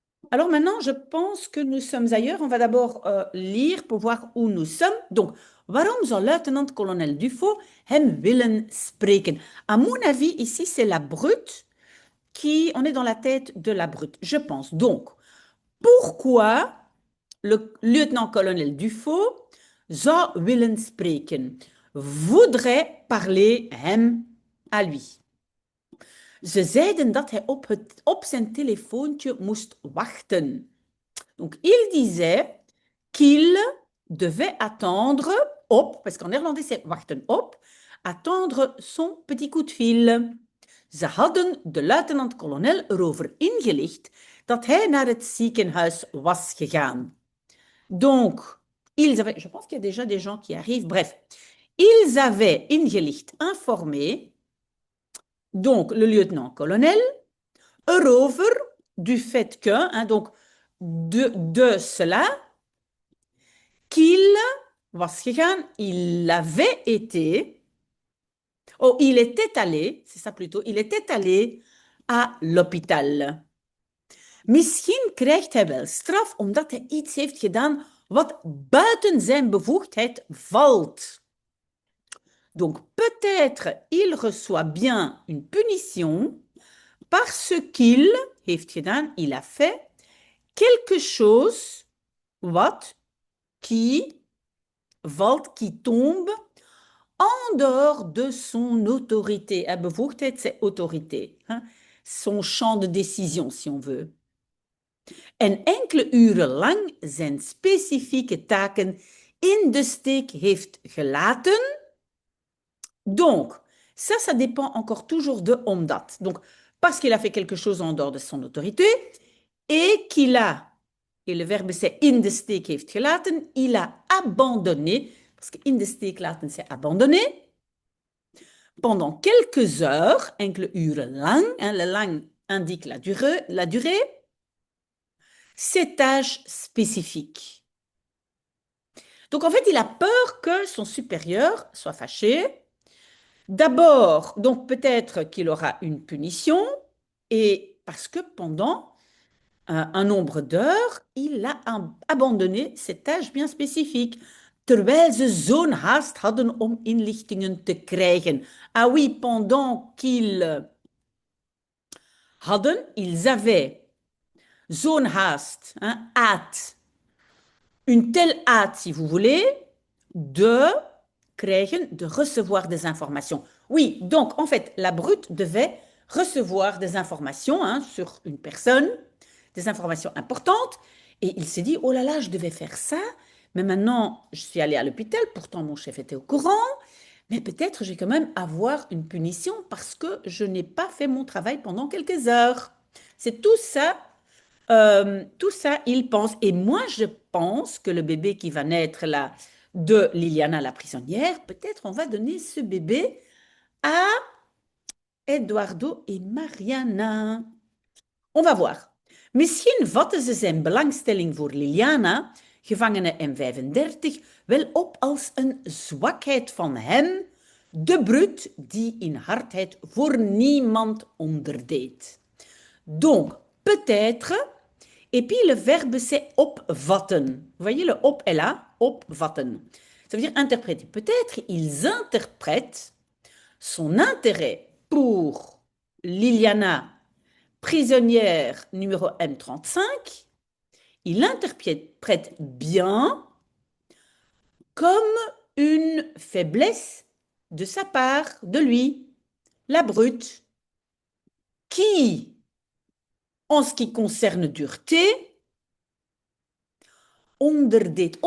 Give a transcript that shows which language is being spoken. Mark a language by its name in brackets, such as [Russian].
[French] Alors maintenant, je pense que nous sommes ailleurs. On va d'abord lire pour voir où nous sommes. [Dutch] Donc, waarom zou luitenant-kolonel Dufaux hem willen spreken? [French] À mon avis, ici, c'est la brute on est dans la tête de la brute, je pense. Donc, pourquoi le lieutenant-colonel Dufaux [Dutch] zou willen spreken? [French] Voudrait parler hem à lui. [Dutch] Ze zeiden dat hij op zijn telefoontje moest wachten. [French] Donc, il disait qu'il devait attendre op, parce qu'en néerlandais c'est [Dutch] wachten op, [French] attendre son petit coup de fil. [Dutch] Ze hadden de luitenant-kolonel erover ingelicht dat hij naar het ziekenhuis was gegaan. [French] Donc, ils avaient, je pense qu'il y a déjà des gens qui arrivent, bref, ils avaient ingelicht, informé, donc le lieutenant-colonel, erover du fait que, hein, donc de cela, qu'il [Dutch] was gegaan, [French] il avait été, oh, il était allé, c'est ça plutôt, il était allé à l'hôpital. [Dutch] Misschien krijgt hij wel straf omdat hij iets heeft gedaan wat buiten zijn bevoegdheid valt. [French] Donc peut-être il reçoit bien une punition parce qu'il [Dutch] heeft gedaan, [French] il a fait quelque chose wat qui valt, qui tombe en dehors de son autorité. Bevoegdheid, c'est autorité. Hein? Son champ de décision, si on veut. [Dutch] En enkele uren lang zijn specifieke taken in de steek heeft gelaten. [French] Donc, ça dépend encore toujours de omdat. Donc, parce qu'il a fait quelque chose en dehors de son autorité et qu'il a, et le verbe c'est [Dutch] in de steek heeft gelaten, [French] il a abandonné, parce que [Dutch] in de steek laten [French] c'est abandonner, pendant quelques heures, [Dutch] enkele uren lang, [French] hein, le lang indique la durée, ces tâches spécifiques. Donc en fait, il a peur que son supérieur soit fâché. D'abord, donc peut-être qu'il aura une punition, et parce que pendant un nombre d'heures, il a abandonné ces tâches bien spécifiques. [Dutch] Terwijl ze zo'n haast hadden om inlichtingen te krijgen. [French] Ah oui, pendant qu'ils hadden, ils avaient [Dutch] zo'n haast, [French] hein, hâte, une telle hâte, si vous voulez, de krijgen, de recevoir des informations. Oui, donc en fait, la brute devait recevoir des informations hein, sur une personne, des informations importantes, et il s'est dit, oh là là, je devais faire ça, mais maintenant, je suis allée à l'hôpital, pourtant mon chef était au courant, mais peut-être je vais quand même avoir une punition parce que je n'ai pas fait mon travail pendant quelques heures. C'est tout ça, il pense. Et moi, je pense que le bébé qui va naître là de Liliana la prisonnière, peut-être on va donner ce bébé à Eduardo et Mariana. On va voir. [Dutch] Misschien vatten ze zijn belangstelling voor Liliana, gevangene M35, wel op als een zwakheid van hem, de brute die in hardheid voor niemand onderdeed. [French] Donc, peut-être, et puis le verbe c'est opvatten. Vous voyez, le op est là, opvatten. Ça veut dire interpréter. Peut-être ils interprètent son intérêt pour Liliana, prisonnière numéro M35, il l'interprète bien comme une faiblesse de sa part, de lui, la brute, qui, en ce qui concerne dureté, onderdeed.